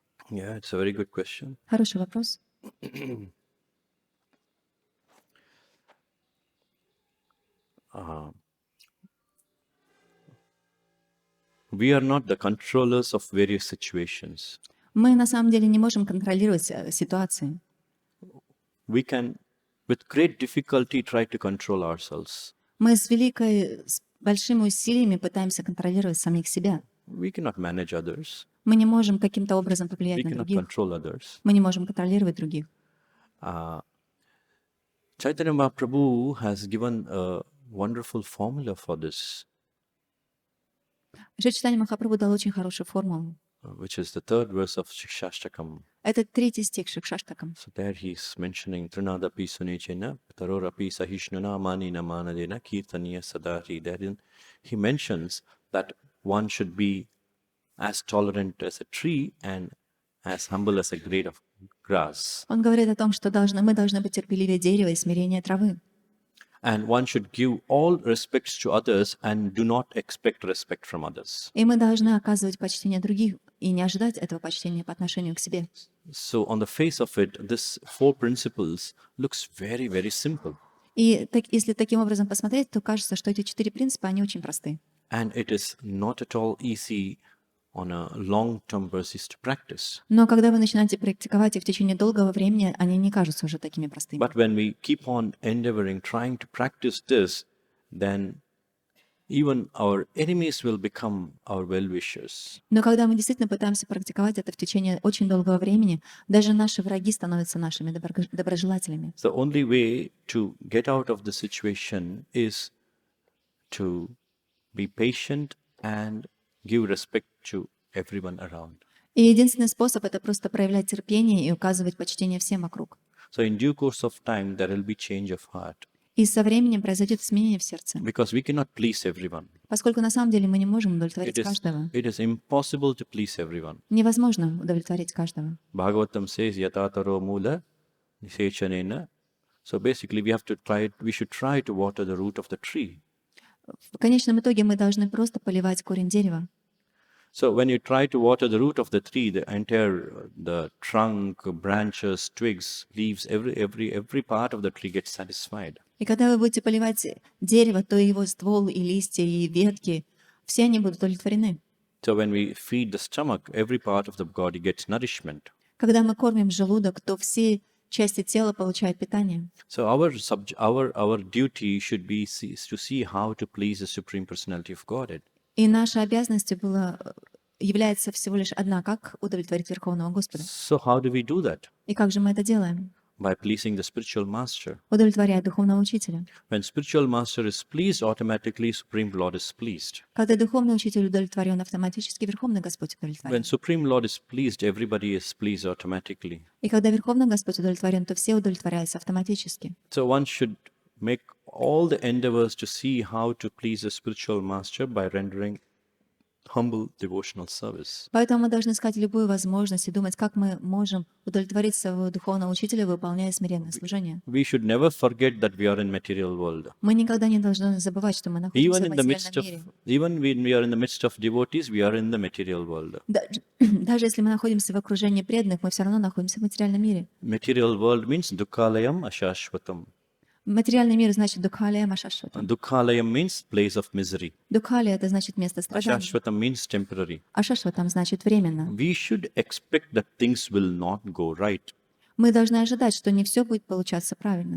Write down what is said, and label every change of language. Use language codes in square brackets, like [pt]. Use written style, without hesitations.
[en] Yeah, it's a very good question. [ru] Хороший вопрос. [en] We are not the controllers of various situations. [ru] Мы на самом деле не можем контролировать ситуации. [en] We can, with great difficulty, try to control ourselves. [ru] Мы с большими усилиями пытаемся контролировать самих себя. [en] We cannot manage others. [ru] Мы не можем каким-то образом повлиять [en] We [ru] на [en] cannot [ru] других. [en] control others. [ru] Мы не можем контролировать других. [en] Chaitanya Prabhu has given a wonderful formula for this, [ru] Чайтанья Махапрабху дал очень хорошую формулу. [en] which is the third verse of Shikshashtakam. [ru] Это 3-й стих Шикшаштакам. [en] So there he's mentioning [sa] Trinadapi Sunechena, Tarorapi Sahishnuna Manina Manadena Kirtaniya Sadari. [en] Therein he mentions that one should be as tolerant as a tree and as humble as a blade of grass. [ru] Он говорит о том, что мы должны быть терпеливее дерева и смирение травы. [en] And one should give all respects to others and do not expect respect from others. [ru] И мы должны оказывать почтение других и не ожидать этого почтения по отношению к себе. [en] So on the face of it, this 4 principles looks very, very simple. [ru] И если таким образом посмотреть, то кажется, что эти 4 принципа, они очень просты. [en] And it is not at all easy on a long-term basis to practice. [ru] Но когда вы начинаете практиковать их в течение долгого времени, они не кажутся уже такими простыми. [en] But when we keep on endeavoring, trying to practice this, then even our enemies will become our well-wishers. [ru] Но когда мы действительно пытаемся практиковать это в течение очень долгого времени, даже наши враги становятся нашими доброжелателями. [en] The only way to get out of the situation is to be patient and give respect to everyone around. [ru] И единственный способ — это просто проявлять терпение и указывать почтение всем вокруг. [en] So in due course of time, there will be change of heart. [ru] И со временем произойдет изменение в сердце. [en] Because we cannot please everyone. [ru] Поскольку на самом деле мы не можем удовлетворить [en] It [ru] каждого. [en] is impossible to please everyone. [ru] Невозможно удовлетворить каждого. [en] Bhagavatam says [sa] yatataro mula nisechanena. [en] So basically we should try to water the root of the tree. [ru] В конечном итоге мы должны просто поливать корень дерева. [en] So when you try to water the root of the tree, the trunk, branches, twigs, leaves, every part of the tree gets satisfied. [ru] И когда вы будете поливать дерево, то его ствол, и листья, и ветки, все они будут удовлетворены. [en] So when we feed the stomach, every part of the body gets nourishment. [ru] Когда мы кормим желудок, то все части тела получают питание. [en] So our duty should be to see how to please the Supreme Personality of Godhead. [ru] И наша обязанность является всего лишь одна — как удовлетворить Верховного Господа. [en] So how do we do that? [ru] И как же мы это делаем? [en] By pleasing the spiritual master. [ru] Удовлетворяя Духовного Учителя. [en] When spiritual master is pleased, automatically Supreme Lord is pleased. [ru] Когда Духовный Учитель удовлетворен, автоматически Верховный Господь удовлетворен. [en] When Supreme Lord is pleased, everybody is pleased automatically. [ru] И когда Верховный Господь удовлетворен, то все удовлетворяются автоматически. [en] So one should make all the endeavors to see how to please the spiritual master by rendering humble devotional service. [ru] Поэтому мы должны искать любую возможность и думать, как мы можем удовлетворить своего духовного учителя, выполняя смиренное служение. [en] We should never forget that we are in material world. [ru] Мы никогда не должны забывать, что мы находимся в материальном мире. [en] Even when we are in the midst of devotees, we are in the material world. [ru] Даже если мы находимся в окружении преданных, мы все равно находимся в материальном мире. [en] Material world means [sa] dukkhalayam ashashvatam. [ru] Материальный мир значит дукхалия машашватам. [en] Dukkhalayam means place of misery. [ru] Дукхалия — это значит место страданий. [en] Ashashvatam means temporary. [ru] Ашашватам значит временно. [en] We should expect that things will not go right, [ru] Мы должны ожидать, что не все будет получаться правильно.